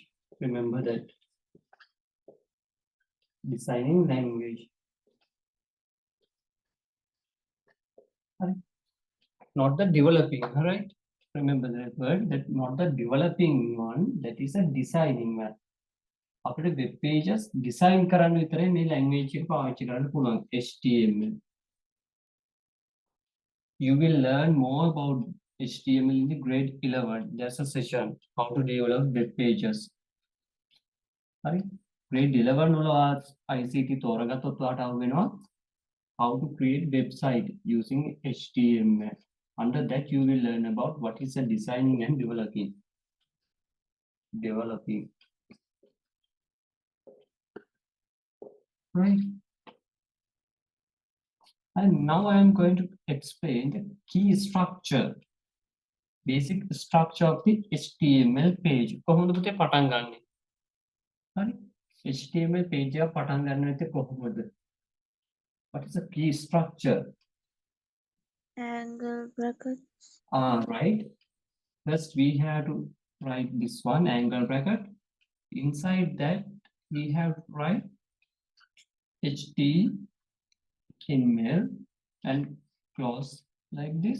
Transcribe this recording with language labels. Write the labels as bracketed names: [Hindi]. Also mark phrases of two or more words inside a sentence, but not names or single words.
[English] Remember that. Designing language. Not the developing, right? Remember that word, that not the developing one, that is a designing one. After web pages, [Sinhala] design කරන්න විතරයි මේ language එක පාවිච්චි කරන්න පුළුවන් HTML. [English] You will learn more about HTML in the grade 11. There's a session how to develop web pages. [Sinhala] Right? Grade 11 වල ICT තෝරගත්තොත් ඔයාලට අහු වෙනවා [English] how to create website using HTML. Under that you will learn about what is a designing and developing. Right. And now I am going to explain the key structure, basic structure of the HTML page. [Sinhala] කොහොමද පුතේ පටන් ගන්නෙ? හරි. HTML page එක පටන් ගන්න නැත්තේ කොහොමද? [English] What is the key structure? Angle brackets. Right. First we have to write this one, angle bracket. Inside that we have to write HTML and close like this.